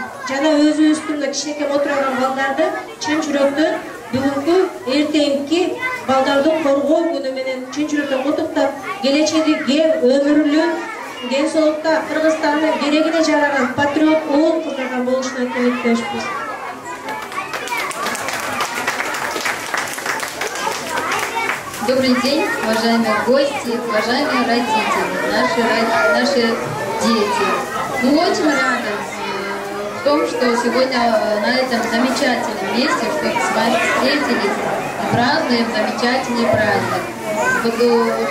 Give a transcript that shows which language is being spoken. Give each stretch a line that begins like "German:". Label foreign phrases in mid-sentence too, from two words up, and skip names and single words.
Kyrgyz: Жана өзүбүздүн кичинекей отурган балдарды чын жүрөктөн бүгүнкү эртеңки балдарды коргоо күнү менен чын жүрөктөн куттуктап, келечеги кең, өмүрлүү, ден соолукта Кыргызстандын керегине жараган патриот уул кыздардан болушуна тилектешпиз.
Russian: Добрый день, уважаемые гости, уважаемые родители, наши дети. Мы очень рады в том, что сегодня на этом замечательном месте, что с вами встретились и празднуем замечательный праздник.